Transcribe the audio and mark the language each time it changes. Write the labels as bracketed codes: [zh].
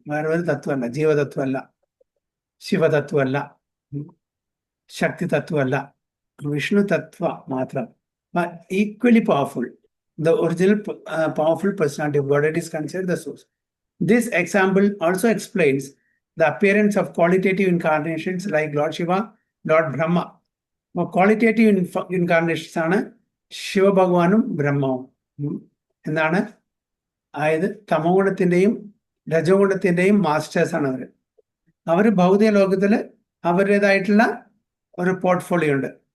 [ml] വേറെ ഒരു തത്വമല്ല, ജീവതത്വമല്ല, ശിവതത്വമല്ല, ശക്തി തത്വമല്ല, വിഷ്ണു തത്വ മാത്രം. [en] Equally powerful, the original powerful personality of Godhead is considered the source. This example also explains the appearance of qualitative incarnations like Lord Shiva, Lord Brahma. Qualitative incarnations [ml] ആണ് ശിവഭഗവാനും ബ്രഹ്മവും. എന്താണ്? അതായത് തമോഗുണത്തിന്റെയും രജോഗുണത്തിന്റെയും മാസ്റ്റേഴ്സാണ് അവർ. അവർ ഭൗതിക ലോകത്തിൽ അവരുടേതായിട്ടുള്ള ഒരു പോർട്ട്ഫോളിയോ ഉണ്ട്.